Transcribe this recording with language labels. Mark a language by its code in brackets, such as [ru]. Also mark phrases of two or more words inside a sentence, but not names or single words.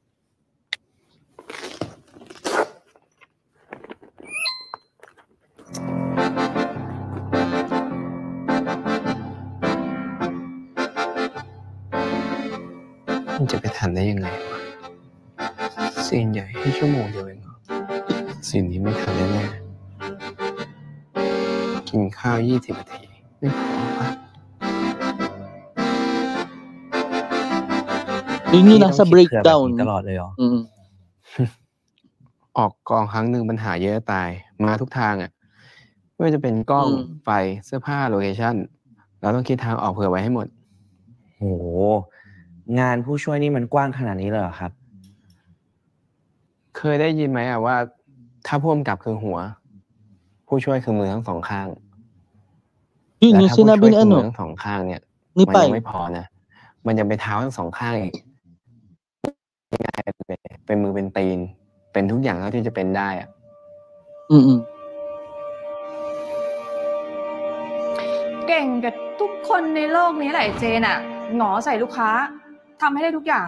[th] มันจะไปทันได้ยังไงวะซีนใหญ่ให้ชั่วโมงเดียวเองเหรอซีนนี้ไม่ทันแน่ๆกินข้าว20 นาทีไม่พอปะ [tl] Yun yung nasa breakdown [th] ตลอดเลยเหรอ ออกกองครั้งหนึ่งปัญหาเยอะตายมาทุกทางอ่ะไม่ว่าจะเป็นกล้องไฟเสื้อผ้าโลเคชั่นเราต้องคิดทางออกเผื่อไว้ให้หมด โหงานผู้ช่วยนี่มันกว้างขนาดนี้เลยเหรอครับ เคยได้ยินไหมอ่ะว่าถ้าผู้กำกับคือหัว ผู้ช่วยคือมือทั้งสองข้าง [tl] Yun [th] และ [tl] yung [th] ถ้าผู้ช่วย [tl] sinabi ni [th] คือมื [tl] ano. [th] อทั้งสองข้างเนี่ย นี่ มัน ไป ยังไม่พอนะมันยังเป็นเท้าทั้งสองข้างอีกง่ายเลยเป็นมือเป็นตีนเป็นทุกอย่างเท่าที่จะเป็นได้อ่ะ Mm-mm. เก่งกับทุกคนในโลกนี้แหละเจนอ่ะหงอใส่ลูกค้าทำให้ได้ทุกอย่าง